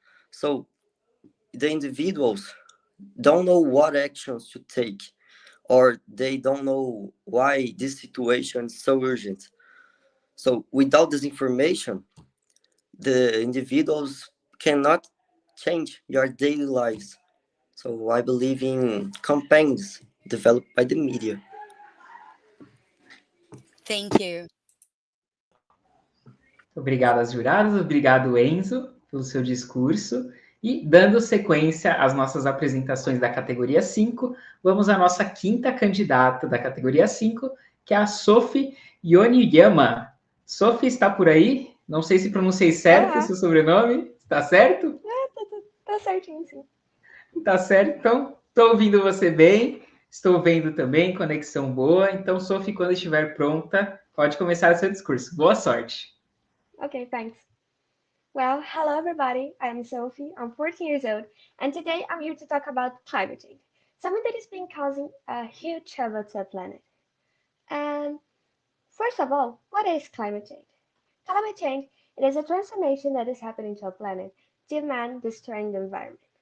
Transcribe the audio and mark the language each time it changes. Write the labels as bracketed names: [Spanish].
[English] So the individuals don't know what actions to take, or they don't know why this situation is so urgent. So without this information, the individuals cannot change your daily lives. So I believe in campaigns developed by the media. Thank you. [Portuguese] Obrigado às juradas, obrigado, Enzo, pelo seu discurso. E dando sequência às nossas apresentações da categoria 5, vamos à nossa quinta candidata da categoria 5, que é a Sophie Yoniyama. Sophie está por aí? Não sei se pronunciei certo o seu sobrenome. Está certo? Tá certinho, sim. Tá certo. Então, estou ouvindo você bem. Estou vendo também, conexão boa. Então, Sophie, quando estiver pronta, pode começar o seu discurso. Boa sorte. [English] Okay, thanks. Well, hello everybody. I'm Sophie. I'm 14 years old, and today I'm here to talk about climate change, something that has been causing a huge trouble to the planet. And first of all, what is climate change? Climate change, it is a transformation that is happening to our planet, due to man destroying the environment.